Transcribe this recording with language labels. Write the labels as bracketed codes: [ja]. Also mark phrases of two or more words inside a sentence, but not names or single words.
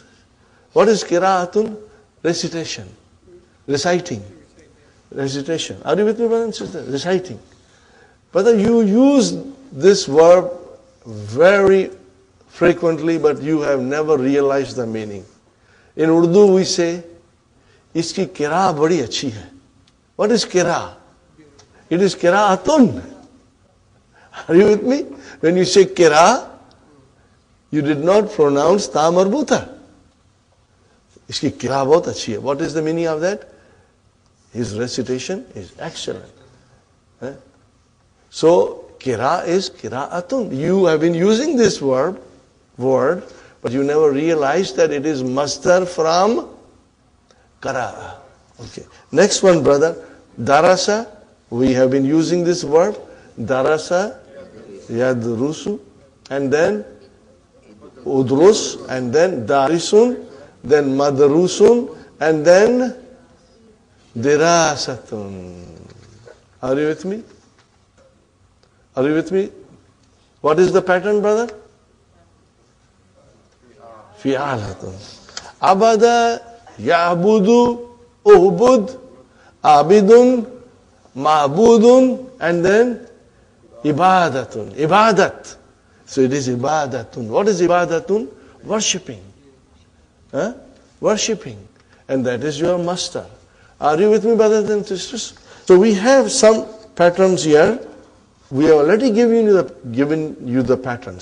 [en] What is qira'atun? Recitation. Reciting. Recitation. Are you with me, brothers and sisters? Reciting. Brother, you use this verb very frequently, but you have never realized the meaning. In Urdu we say, [ur] اس کی قراءت بڑی اچھی ہے. [en] What is qira? It is qira'atun. Are you with me? When you say qira, you did not pronounce ta marbuta. [ur] اس کی قراءت بہت اچھی ہے. [en] What is the meaning of that? His recitation is excellent. So, qira is qira'atun. You have been using this word, but you never realized that it is masdar from qara'a. Okay. Next one, brother. Darasa. We have been using this word. [ar] دَرَسَ، يَدْرُسُ, [en] and then udrus, and then darisun, then madrusun, and then dirasatun. Are you with me? Are you with me? What is the pattern, brother? [ar] فِعَالَةٌ. عَبَدَ، يَعْبُدُ، اُعْبُدْ، عَابِدٌ، مَعْبُودٌ, [en] and then ibadatun. Ibadat. So it is ibadatun. What is ibadatun? Worshipping. Worshipping. And that is your master. Are you with me, brothers and sisters? So we have some patterns here. We have already given you the patterns.